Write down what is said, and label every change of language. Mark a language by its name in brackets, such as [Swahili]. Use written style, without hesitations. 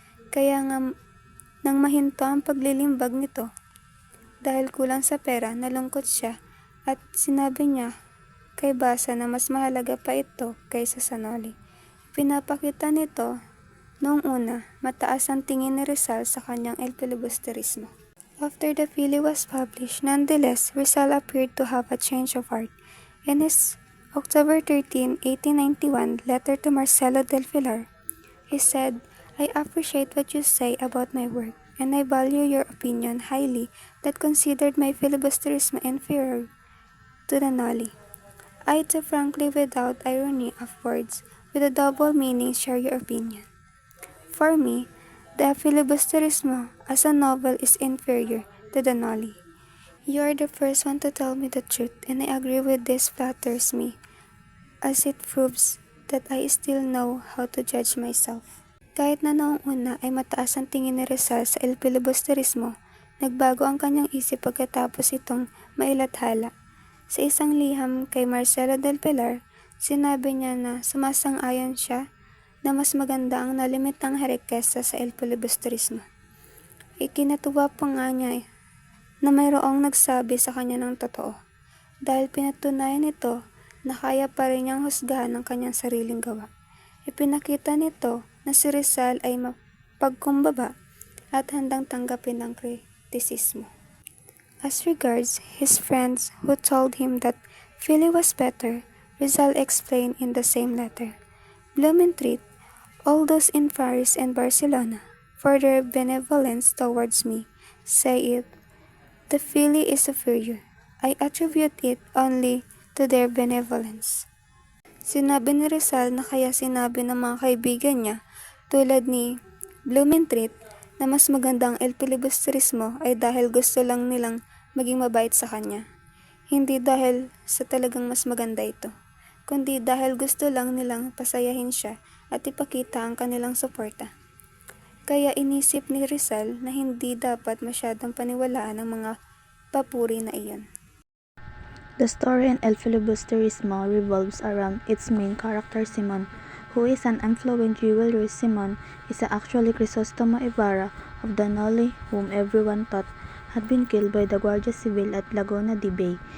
[Filipino] Kaya nga nang mahinto ang paglilimbag nito dahil kulang sa pera, nalungkot siya at sinabi niya kay Basa na mas mahalaga pa ito kaysa sa Noli. Ipinapakita nito, noong una, mataas ang tingin ni Rizal sa kanyang El Filibusterismo. [English] After the Philly was published, nonetheless, Rizal appeared to have a change of heart. In his October 13, 1891 letter to Marcelo del Pilar, he said, "I appreciate what you say about my work, and I value your opinion highly that considered my filibusterismo inferior to the Nolly. I too frankly, without irony of words, with a double meaning, share your opinion. For me, the filibusterismo as a novel is inferior to the Nolly. You are the first one to tell me the truth, and I agree with this flatters me, as it proves that I still know how to judge myself." [Filipino] Kahit na noong una ay mataas ang tingin ni Rizal sa El Filibusterismo, nagbago ang kanyang isip pagkatapos itong mailathala. Sa isang liham kay Marcelo del Pilar, sinabi niya na sumasang-ayon siya na mas maganda ang nalimitang hari kesa sa El Filibusterismo. Ikinatuwa pa nga niya na mayroong nagsabi sa kanya ng totoo, dahil pinatunayan nito na kaya pa rin niyang husgahan ang kanyang sariling gawa. Ipinakita nito na si Rizal ay mapagkumbaba at handang tanggapin ang kritisismo. [English] As regards his friends who told him that Philly was better, Rizal explained in the same letter, "Blumentritt, all those in Paris and Barcelona, for their benevolence towards me, say it, the Philly is superior. I attribute it only to their benevolence." [Filipino] Sinabi ni Rizal na kaya sinabi ng mga kaibigan niya, tulad ni Blumentritt, na mas magandang El Filibusterismo ay dahil gusto lang nilang maging mabait sa kanya. Hindi dahil sa talagang mas maganda ito, kundi dahil gusto lang nilang pasayahin siya at ipakita ang kanilang suporta. Kaya inisip ni Rizal na hindi dapat masyadong paniwalaan ang mga papuri na iyon. [English] The story in El Filibusterismo revolves around its main character Simon, who is an affluent jeweler. Simon is actually Crisostomo Ibarra of the Nolly, whom everyone thought had been killed by the Guardia Civil at Laguna de Bay.